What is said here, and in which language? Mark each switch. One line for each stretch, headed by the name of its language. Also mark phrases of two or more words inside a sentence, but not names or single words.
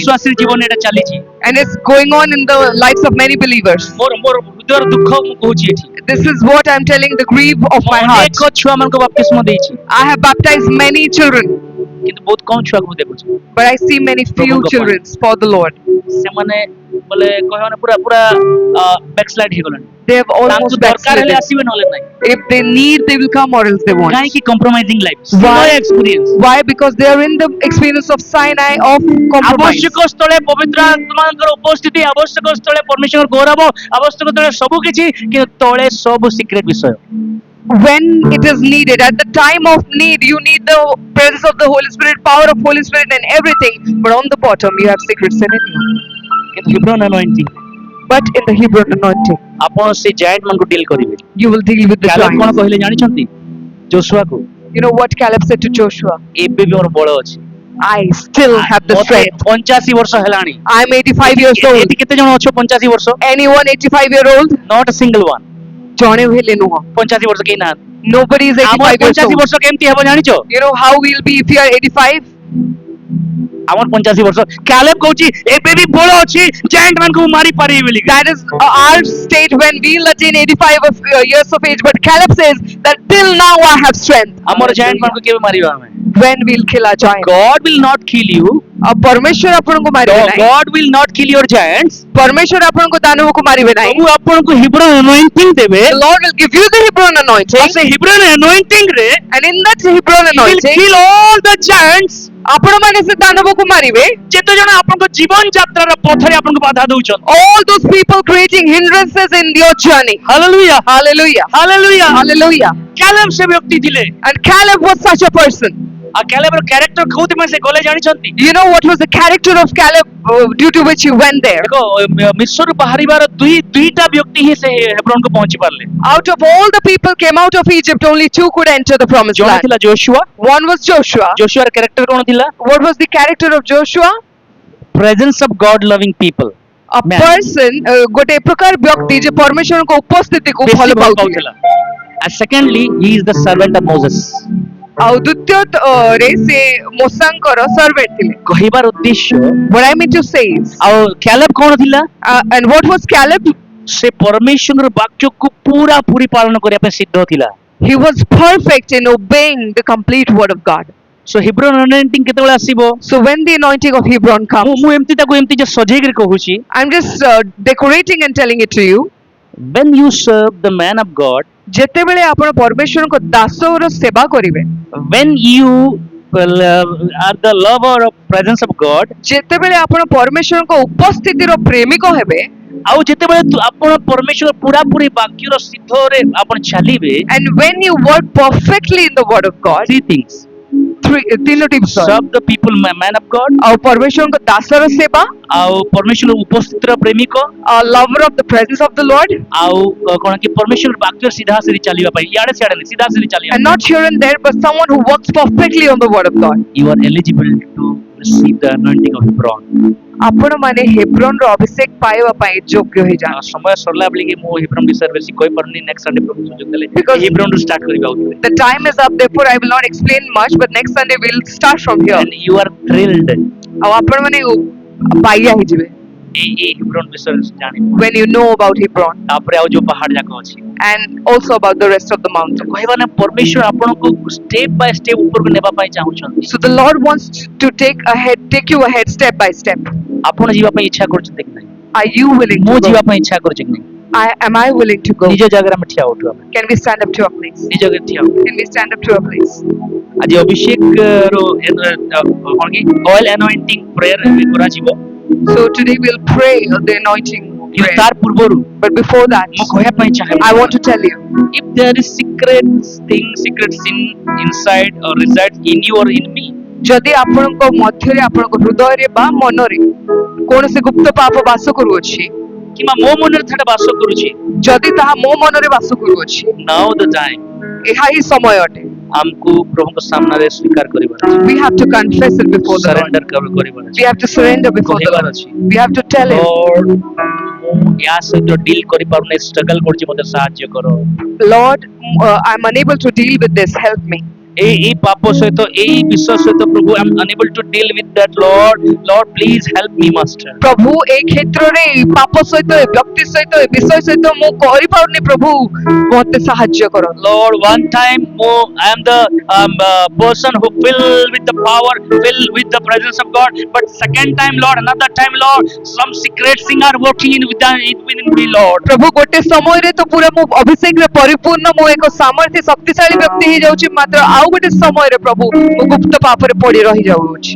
Odia: ବିଶ୍ୱାସୀ ଜୀବନ ଏଟା ଚାଲିଛି।
English: and it's going on in the lives of many believers.
Odia: ମୋର ହୃଦୟର ଦୁଃଖ ମୁଁ କହୁଛି ଏଠି।
English: This is what I'm telling, the grief of my heart.
Odia: ଅନେକ ଛୁଆମାନଙ୍କୁ ବାପ୍ତିସ୍ମ ଦେଇଛି,
English: I have baptized many children,
Odia: କିନ୍ତୁ ବହୁତ କମ ଛୁଆକୁ ମୁଁ ଦେଖୁଛି।
English: but I see many few
Odia: Prabhuଙ୍କ
English: children for the Lord.
Odia: ସେମାନେ ବୋଲେ କହିବାନେ ପୁରା ବ୍ୟାକସ୍ଲାଇଡ୍ ହେଇଗଲେଣି।
English: They have
Odia: ତାଙ୍କୁ
English: almost
Odia: ଦରକାର ହେଲେ
English: backslidden.
Odia: ଆସିବେ ନହେଲେ ନାହିଁ।
English: If they need, they will come, or else they won't.
Odia: କାହିଁକି
English: compromising life? Why? Sinai experience. Why? Because they are in the experience of Sinai of compromise.
Odia: ଆବଶ୍ୟକ ସ୍ଥଳେ ପବିତ୍ର ଆତ୍ମାଙ୍କର ଉପସ୍ଥିତି, ଆବଶ୍ୟକ ସ୍ଥଳେ ପରମେଶ୍ୱର ଗୌରବ, ଆବଶ୍ୟକ ସ୍ଥଳେ ସବୁ କିଛି, କିନ୍ତୁ ତଳେ ସବୁ ସିକ୍ରେଟ ବିଷୟ।
English: When it is needed, at the time of need, you need the presence of the Holy Spirit, power of Holy Spirit, and everything. But on the bottom, you have secret sin in you.
Odia: କିନ୍ତୁ Hebron anointing,
English: But in the Hebron anointing,
Odia: ଆପଣ ସେ giant ମାନଙ୍କୁ ଡିଲ୍ କରିବେ।
English: you will deal with the
Odia: କାଲେବ କଣ
English: giants.
Odia: କହିଲେ ଜାଣିଛନ୍ତି? ଯୋଶୁଆକୁ,
English: You know what Caleb said to Joshua?
Odia: ଏବେ ବି ମୋର ବଳ ଅଛି।
English: I still have the
Odia: ମତେ
English: strength.
Odia: 85 ବର୍ଷ ହେଲାଣି।
English: I'm 85 years old.
Odia: ଏଠି କେତେ ଜଣ ଅଛ 85 ବର୍ଷ?
English: Anyone 85-year-old? Not a single one.
Odia: ଜଣେ ବି ହେଲେ ନୁହଁ. 85 ବର୍ଷ କେହି ନାହାନ୍ତି।
English: Nobody is
Odia: ଆମର
English: 85 years 85 old.
Odia: ବର୍ଷ କେମିତି ହେବ ଜାଣିଛ?
English: You know how we'll be if you are 85?
Odia: ଆମର 85 ବର୍ଷ। କାଲେବ କହୁଛି ଏବେ ବି ବଳ ଅଛି, ଜାଏଣ୍ଟ ମାନଙ୍କୁ ମୁଁ ମାରି ପାରିବି ବୋଲି।
English: That is our stage when we'll attain 85 years of age. But Caleb says that till now I have strength.
Odia: ଆମର ଜାଏଣ୍ଟ ମାନଙ୍କୁ କେବେ ମାରିବା ଆମେ?
English: When we'll kill our giant. God will not kill you.
Odia: परमेश्वर ଆପଣଙ୍କୁ ମାରିବେ ନାହିଁ।
English: God will not kill your giants.
Odia: परमेश्वर ଆପଣଙ୍କୁ ଦାନବକୁ ମାରିବେ ନାହିଁ। ପ୍ରଭୁ ଆପଣଙ୍କୁ Hebron anointing ଦେବେ।
English: The Lord will give you the Hebron anointing.
Odia: ଆଉ ସେ Hebron anointing ରେ
English: And in that Hebron He will anointing, kill all the giants.
Odia: ଆପଣମାନେ ସେ ଦାନବକୁ ମାରିବେ। ଯେତେ ଜଣ ଆପଣଙ୍କ ଜୀବନ ଯାତ୍ରାର ପଥରେ ଆପଣଙ୍କୁ ବାଧା ଦଉଛନ୍ତି।
English: All those people creating hindrances in your journey. Hallelujah. Hallelujah. Hallelujah. Hallelujah.
Odia: କାଲେବ ସେ ବ୍ୟକ୍ତି ଥିଲେ।
English: And Caleb was such a person.
Odia: ଆଉ କାଲେବର କ୍ୟାରେକ୍ଟର କୋଉଥିପାଇଁ ସେ ଗଲେ ଜାଣିଛନ୍ତି?
English: You know what was the character of Caleb due to which he went there?
Odia: ଦେଖ ମିଶ୍ରରୁ ବାହାରିବାର ଦୁଇଟା ବ୍ୟକ୍ତି ହିଁ ସେ ହେବ୍ରୋନକୁ ପହଞ୍ଚି ପାରିଲେ।
English: Out of all the people came out of Egypt, only two could enter the promised
Odia: ଜଣେ
English: land.
Odia: ଥିଲା ଯୋଶୁଆ।
English: One was Joshua.
Odia: ଯୋଶୁଆର କ୍ୟାରେକ୍ଟର କଣ ଥିଲା?
English: What was the character of Joshua? Presence of God loving people. A Man. person,
Odia: ଗୋଟେ ପ୍ରକାର ବ୍ୟକ୍ତି ଯେ ପରମେଶ୍ୱରଙ୍କ ଉପସ୍ଥିତିକୁ ବେଶୀ ଭଲ ଭଲ ପାଉଥିଲେ। ପାଉଥିଲା।
English: And secondly, he is the servant of Moses.
Odia: ଆଉ ଦ୍ୱିତୀୟରେ ସେ ମୋସାଙ୍କର ସର୍ଭେଣ୍ଟ ଥିଲେ। କହିବାର ଉଦ୍ଦେଶ୍ୟ,
English: What I mean to say is,
Odia: ଆଉ କ୍ୟାଲେବ କଣ ଥିଲା?
English: and what was Caleb?
Odia: ସେ ପରମେଶ୍ୱରଙ୍କ ବାକ୍ୟକୁ ପୁରା ପୁରି ପାଳନ କରିବା ପାଇଁ ସିଦ୍ଧ ଥିଲା।
English: He was perfect in obeying the complete word of God.
Odia: So Hebron anointing କେତେବେଳେ ଆସିବ?
English: So when the anointing of Hebron comes,
Odia: ମୁଁ ଏମିତି ତାକୁ ଏମିତି ଯେ ସଜେଇକି କହୁଛି,
English: I'm just decorating and telling it to you. when you serve the man of God,
Odia: ଯେତେବେଳେ ଆପଣ ପରମେଶ୍ୱରଙ୍କ ଦାସର ସେବା କରିବେ,
English: when you are the lover of presence of God,
Odia: ଯେତେବେଳେ ଆପଣ ପରମେଶ୍ୱରଙ୍କ ଉପସ୍ଥିତିର ପ୍ରେମିକ ହେବେ, ଆଉ ଯେତେବେଳେ ଆପଣ ପରମେଶ୍ୱର ପୁରା ପୁରି ବାକ୍ୟର ସିଦ୍ଧରେ ଆପଣ ଚାଲିବେ,
English: and when you work perfectly in the word of God, three things:
Odia: ତିନୋଟି ବିଷୟ,
English: serve the people, man of God,
Odia: ଆଉ ପରମେଶ୍ୱରଙ୍କ ଦାସର ସେବା, ଆଉ ପରମେଶ୍ୱର ଉପସ୍ଥିତିର ପ୍ରେମିକ,
English: lover of the presence of the Lord,
Odia: ଆଉ କଣ କି ପରମେଶ୍ୱର ବାକ୍ୟ ସିଧା ସିଧା ଚାଲିବା ପାଇଁ, ଇଆଡେ ସିଆଡେ ନାହିଁ, ସିଧା ସିଧା ଚାଲିବା
English: and not here and there, but someone who works perfectly on the word of God. you are eligible to receive the anointing of Hebron.
Odia: ଆପଣମାନେ ହେବ୍ରୋନର ଅଭିଷେକ ପାଇବା ପାଇଁ ଯୋଗ୍ୟ ହେଇଯାଆନ୍ତି। ସମୟ ସରିଲା ବୋଲି ମୁଁ ହେବ୍ରୋନ ବିଷୟରେ ବେଶୀ କହିପାରୁନି,
English: next Sunday
Odia: ପ୍ରଭୁ ସୁଯୋଗ ଦେଲେ
English: Because-
Odia: ହେବ୍ରୋନରୁ ଷ୍ଟାର୍ଟ କରିବା ଉଚିତ।
English: The time is up, therefore I will not explain much, but next Sunday we'll start from here. and you are thrilled
Odia: ଆଉ ଆପଣମାନେ ବାଇଆ ହେଇଯିବେ ଏଇ ହେବ୍ରୋନ ବିଷୟରେ ଜାଣିବେ।
English: when you know about Hebron
Odia: ତାପରେ ଆଉ ଯୋଉ ପାହାଡ ଯାକ ଅଛି,
English: and also about the rest of the mountain.
Odia: କହିବା ନା ପରମେଶ୍ୱର ଆପଣଙ୍କୁ
English: step by step
Odia: ଉପରକୁ ନେବା ପାଇଁ ଚାହୁଁଛନ୍ତି।
English: So the Lord wants to take you ahead step by step.
Odia: ଆପଣ ଯିବା ପାଇଁ ଇଚ୍ଛା କରୁଛନ୍ତି କି ନାହିଁ?
English: Are you willing
Odia: ମୁଁ
English: to
Odia: ଯିବା
English: go?
Odia: ପାଇଁ ଇଚ୍ଛା କରୁଛି କି ନାହିଁ?
English: Am I willing to go?
Odia: ନିଜ ଜାଗାରେ ଆମେ ଠିଆ ଉଠୁ, ଆମେ
English: Can we stand up to our place?
Odia: ନିଜ ଜାଗାରେ ଠିଆ ଉଠୁ।
English: Can we stand up to our place?
Odia: ଆଜି ଅଭିଷେକ କଣ କି ଅଏଲ
English: anointing prayer
Odia: କରାଯିବ।
English: So today we'll pray of the anointing
Odia: କିନ୍ତୁ
English: prayer.
Odia: ତାର ପୂର୍ବରୁ
English: But before that,
Odia: ମୁଁ କହିବା ପାଇଁ ଚାହେଁ
English: I want to tell you, if there is secret sin inside or resides in you or in me,
Odia: ଯଦି ଆପଣଙ୍କ ମଧ୍ୟରେ ଆପଣଙ୍କ ହୃଦୟରେ ବା ମନରେ କୌଣସି ଗୁପ୍ତ ପାପ ବାସ କରୁଅଛି, କିମ୍ବା ମୋ ମନରେ ଥାଟା ବାସ କରୁଛି, ଯଦି ତାହା ମୋ ମନରେ ବାସ କରୁଅଛି,
English: now the time
Odia: ଏହା ହିଁ ସମୟ ଅଟେ. ଆମକୁ ପ୍ରଭୁଙ୍କ ସାମ୍ନାରେ ସ୍ୱୀକାର କରିବାର ଅଛି,
English: We have to confess it before the Lord.
Odia: ସରେଣ୍ଡର କରିବାର ଅଛି,
English: We have to surrender before the
Odia: କହିବାର
English: Lord.
Odia: ଅଛି,
English: We have to tell Him,
Odia: Lord ମୁଁ ୟା ସହିତ ଡିଲ୍ କରିପାରୁନି, ଷ୍ଟ୍ରଗଲ କରୁଛି, ମୋତେ ସାହାଯ୍ୟ କର।
English: Lord, I'm unable to deal with this. Help me.
Odia: ଏଇ ପାପ ସହିତ ଏଇ ବିଶ୍ୱର ସହିତ ପ୍ରଭୁ
English: I am unable to deal with that Lord please help me master.
Odia: ପ୍ରଭୁ ଏଇ କ୍ଷେତ୍ରରେ ଏଇ ପାପ ସହିତ ଏ ବ୍ୟକ୍ତି ସହିତ ଏ ବିଷୟ ସହିତ ମୁଁ କରିପାରୁନି, ପ୍ରଭୁ ମୋତେ ସାହାଯ୍ୟ କର.
English: Lord, one time I am the person who filled with the power, filled with the presence of God. But second time, Lord, another time, Lord, some secret thing are working within me, Lord.
Odia: ପ୍ରଭୁ ଗୋଟେ ସମୟରେ ତ ପୁରା ମୁଁ ଅଭିଷେକରେ ପରିପୂର୍ଣ୍ଣ, ମୁଁ ଏକ ସାମର୍ଥ୍ୟ ଶକ୍ତିଶାଳୀ ବ୍ୟକ୍ତି ହେଇଯାଉଛି, ମାତ୍ର ଆଉ ଗୋଟେ ସମୟରେ ପ୍ରଭୁ ମୁଁ ଗୁପ୍ତ ପାପରେ ପଡି ରହିଯାଉଛି.